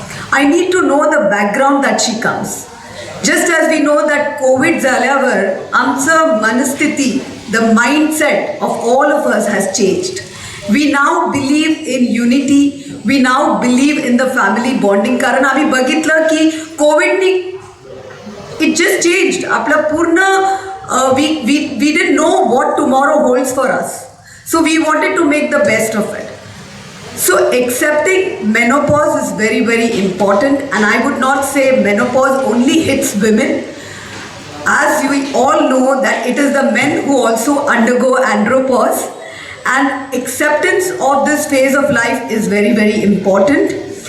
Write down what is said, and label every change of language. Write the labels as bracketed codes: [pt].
[en] I need to know the background that she comes. Just as we know that COVID [mr] झाल्यावर आमचं मनस्थिती, [en] the mindset of all of us has changed. We now believe in unity. We now believe in the family bonding. [mr] कारण आम्ही बघितलं की कोविडनी [en] it just changed. [mr] आपलं पूर्ण [en] we didn't know what tomorrow holds for us. So we wanted to make the best of it. So accepting menopause is very, very important, and I would not say menopause only hits women. As we all know that it is the men who also undergo andropause, and acceptance of this phase of life is very, very important.